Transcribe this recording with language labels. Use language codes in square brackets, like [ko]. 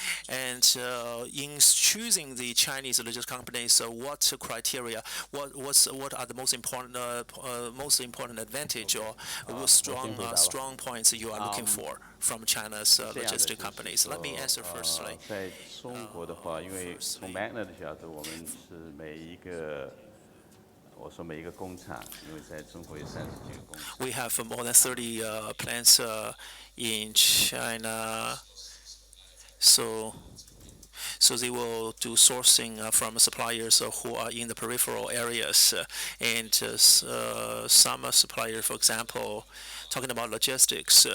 [en] And in choosing the Chinese logistic companies, what criteria, what are the most important advantage or strong points you are looking for from China's logistic companies? Let me answer firstly. [zh] 在中国的话，因为从 Magna 的角度，我们是每一个工厂，因为在中国有30几个工厂。 [en] We have more than 30 plants in China, so they will do sourcing from suppliers who are in the peripheral areas, and some suppliers, for example, talking about logistics.